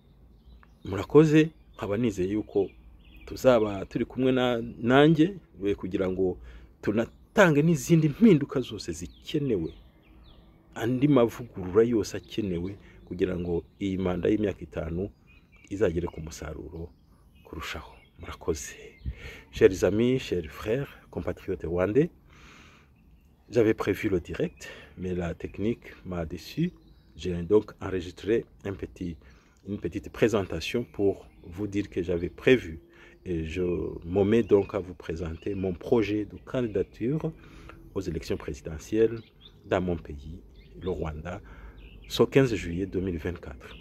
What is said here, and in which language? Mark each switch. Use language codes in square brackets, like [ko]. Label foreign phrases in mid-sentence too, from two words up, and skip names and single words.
[rw] Murakoze, nkaba nizeye yuko tuzaba turi kumwe nanjye kugira ngo tunatange n'izindi mpinduka zose zikenewe, andi mavugurura yose akenewe kugira ngo iyi manda y'imyaka 5 izagere ku musaruro kurushaho. Murakoze. [fr] Chers amis, chers frères, compatriotes rwandais, j'avais prévu le direct, mais la technique m'a déçu. J'ai donc enregistré une petite présentation pour vous dire que j'avais prévu. Et je me mets donc à vous présenter mon projet de candidature aux élections présidentielles dans mon pays, le Rwanda, ce 15 juillet 2024.